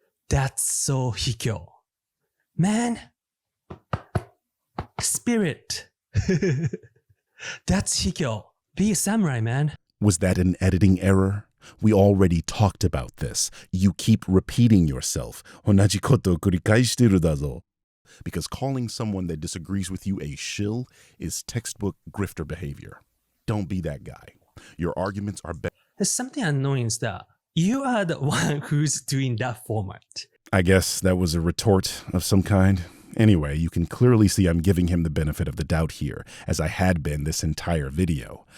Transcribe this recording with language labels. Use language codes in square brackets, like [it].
[en] That's so Hikyo. Man. Spirit. That's Hikyo. Be a samurai, man. Was that an editing error? We already talked about this. You keep repeating yourself. [ja] 同じことを繰り返してるだぞ. [en] Because calling someone that disagrees with you a shill is textbook grifter behavior. Don't be that guy. Your arguments are better. There's something annoying is that you are the one who's doing that format. I guess that was a retort of some kind. Anyway, you can clearly see I'm giving him the benefit of the doubt here, as I had been this entire video.